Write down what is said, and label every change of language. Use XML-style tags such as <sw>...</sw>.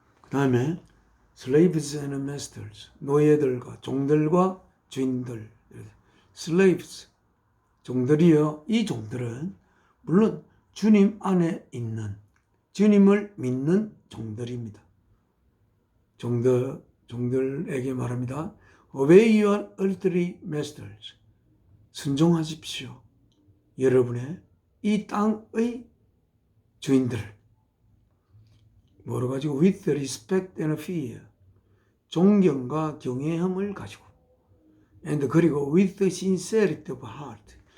<ko>다음에</ko> <en>slaves and masters,</en> <ko>노예들과 종들과 주인들. slaves, 종들이요. 이 종들은 물론 주님 안에 있는, 주님을 믿는 종들입니다. 종들에게 말합니다.</ko> <en>Obey your earthly masters.</en> <ko>순종하십시오. 여러분의 이 땅의 주인들을. 뭐로 가지고?</ko> <en>With respect and fear.</en> <ko>존경과 경외함을 가지고.</ko> <en>And 그리고 with sincerity of heart.</en>